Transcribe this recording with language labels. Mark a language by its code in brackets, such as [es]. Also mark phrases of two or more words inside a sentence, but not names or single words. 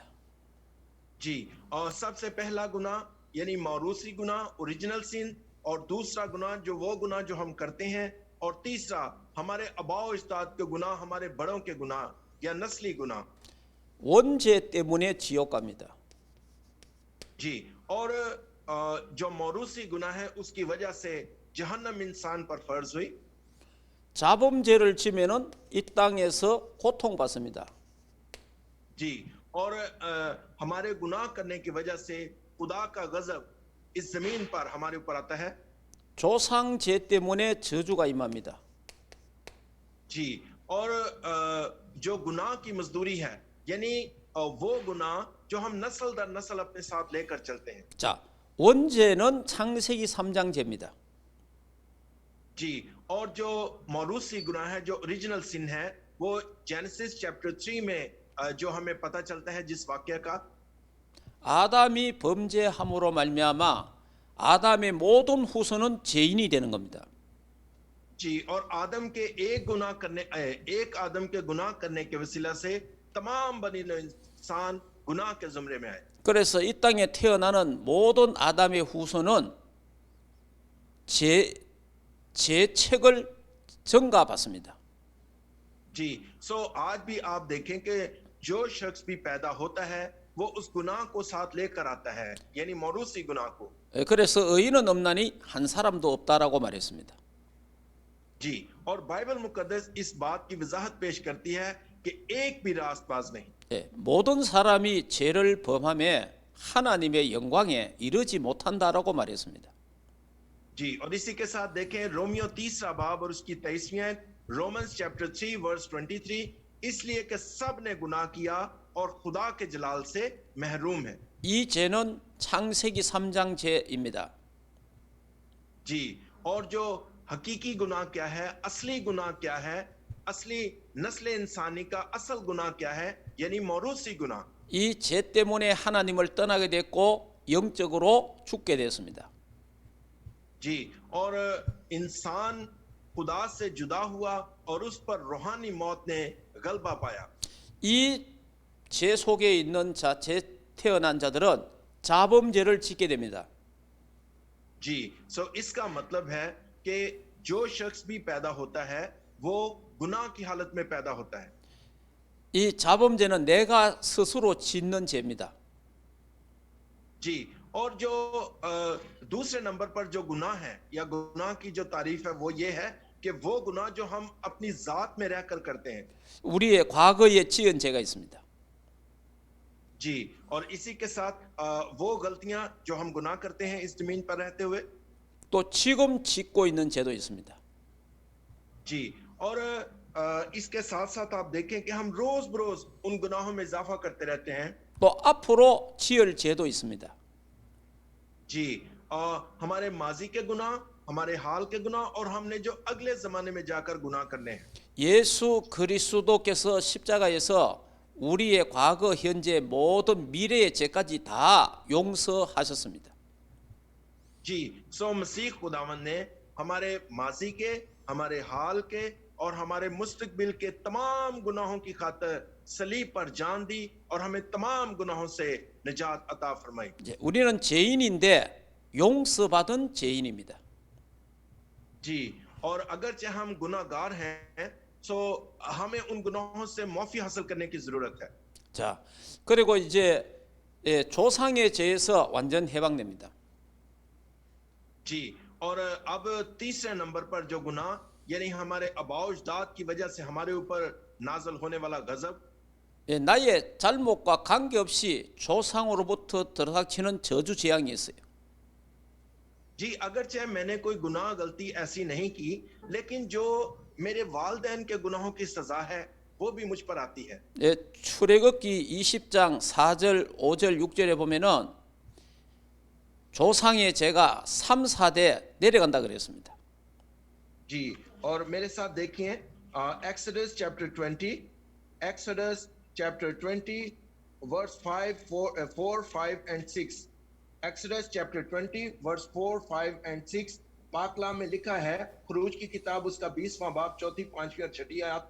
[ur] جی، اور سب سے پہلا گناہ یعنی موروثی گناہ, [en] original sin, [ur] اور دوسرا گناہ جو وہ گناہ جو ہم کرتے ہیں، اور تیسرا ہمارے اباؤ استاد کے گناہ، ہمارے بڑوں کے گناہ یا نسلی گناہ. [ko] 원죄 때문에 지옥 갑니다. [ur] جی، اور جو موروثی گناہ ہے اس کی وجہ سے جہنم انسان پر فرض ہوئی. [ko] 자범죄를 지면은 이 땅에서 고통받습니다. [ur] جی، اور ہمارے گناہ کرنے کی وجہ سے خدا کا غضب اس زمین پر ہمارے اوپر آتا ہے. [ko] 조상죄 때문에 저주가 임합니다. [ur] جی، اور جو گناہ کی مزدوری ہے یعنی وہ گناہ جو ہم نسل در نسل اپنے ساتھ لے کر چلتے ہیں. [ko] 자, 원죄는 창세기 3장 죄입니다. [ur] جی، اور جو موروثی گناہ ہے، جو [en] original sin [ur] ہے، وہ [en] Genesis chapter 3 [ur] میں جو ہمیں پتا چلتا ہے جس واقعے کا, [ko] 아담이 범죄함으로 말미암아 아담의 모든 후손은 죄인이 되는 겁니다. [ur] جی، اور آدم کے ایک آدم کے گناہ کرنے کے وسیلہ سے تمام بنی انسان گناہ کے زمرے میں آئے. [ko] 그래서 이 땅에 태어나는 모든 아담의 후손은 죄책을 전가받습니다. [ur] جی، سو آج بھی آپ دیکھیں کہ جو شخص بھی پیدا ہوتا ہے وہ اس گناہ کو ساتھ لے کر آتا ہے، یعنی موروثی گناہ کو. [ko] 그래서 의인은 없나니 한 사람도 없다라고 말했습니다. [ur] جی، اور بائبل مقدس اس بات کی وضاحت پیش کرتی ہے کہ ایک بھی راستباز نہیں. [ko] 모든 사람이 죄를 범함에 하나님의 영광에 이르지 못한다라고 말했습니다. [ur] جی، اور اسی کے ساتھ دیکھیں رومیوں 3 باب اور اس کی 23ویں آیت, [en] Romans chapter 3 verse 23, [ur] اس لیے کہ سب نے گناہ کیا اور خدا کے جلال سے محروم ہیں. [ko] 이 죄는 창세기 3장 죄입니다. [ur] جی، اور جو حقیقی گناہ کیا ہے، اصلی گناہ کیا ہے، اصلی نسل انسانی کا اصل گناہ کیا ہے، یعنی موروثی گناہ. [ko] 이 죄 때문에 하나님을 떠나게 됐고 영적으로 죽게 되었습니다. [ur] جی، اور انسان خدا سے جدا ہوا اور اس پر روحانی موت نے غلبہ پایا. [ko] 이 죄 속에 있는 자, 죄 태어난 자들은 자범죄를 짓게 됩니다. [ur] جی، سو اس کا مطلب ہے کہ جو شخص بھی پیدا ہوتا ہے وہ گناہ کی حالت میں پیدا ہوتا ہے. [ko] 이 자범죄는 내가 스스로 짓는 죄입니다. [ur] جی، اور جو دوسرے نمبر پر جو گناہ ہے یا گناہ کی جو تعریف ہے وہ یہ ہے کہ وہ گناہ جو ہم اپنی ذات میں رہ کر کرتے ہیں. [ko] 우리의 과거에 지은 죄가 있습니다. [ur] جی، اور اسی کے ساتھ وہ غلطیاں جو ہم گناہ کرتے ہیں اس زمین پر رہتے ہوئے. [ko] 또 지금 짓고 있는 죄도 있습니다. [ur] جی، اور اس کے ساتھ ساتھ آپ دیکھیں کہ ہم روز بروز ان گناہوں میں اضافہ کرتے رہتے ہیں. [ko] 또 앞으로 지을 죄도 있습니다. [ur] جی، ہمارے ماضی کے گناہ، ہمارے حال کے گناہ اور ہم نے جو اگلے زمانے میں جا کر گناہ کرنے ہیں. [ko] 예수 그리스도께서 십자가에서 우리의 과거, 현재, 모든 미래의 죄까지 다 용서하셨습니다. [ur] جی، سو مسیح خداوند نے ہمارے ماضی کے، ہمارے حال کے اور ہمارے مستقبل کے تمام گناہوں کی خاطر صلیب پر جان دی اور ہمیں تمام گناہوں سے نجات عطا فرمائی. [ko] 우리는 죄인인데 용서받은 죄인입니다. [ur] جی، اور اگرچہ ہم گناہگار ہیں سو ہمیں ان گناہوں سے معافی حاصل کرنے کی ضرورت ہے. [ko] 자, 그리고 이제 조상의 죄에서 완전 해방됩니다. [ur] جی، اور اب تیسرے نمبر پر جو گناہ یعنی ہمارے آباؤ اجداد کی وجہ سے ہمارے اوپر نازل ہونے والا غضب. [ko] 나의 잘못과 관계없이 조상으로부터 들어닥치는 저주 재앙이 있어요. [ur] جی، اگرچہ میں نے کوئی گناہ غلطی ایسی نہیں کی لیکن جو میرے والدین کے گناہوں کی سزا ہے وہ بھی مجھ پر آتی ہے. [ko] 출애굽기 20장 4절, 5절, 6절에 보면은 조상의 죄가 3, 4대 내려간다 그랬습니다. [ur] جی، اور میرے ساتھ دیکھیے [en] Exodus chapter 20, Exodus chapter 20 verse 4, 5 and 6. Exodus chapter 20 verse 4, 5 and 6 [ur] پاک کلام میں لکھا ہے، خروج کی کتاب اس کا 20واں باب 4، 5 اور 6 آیت.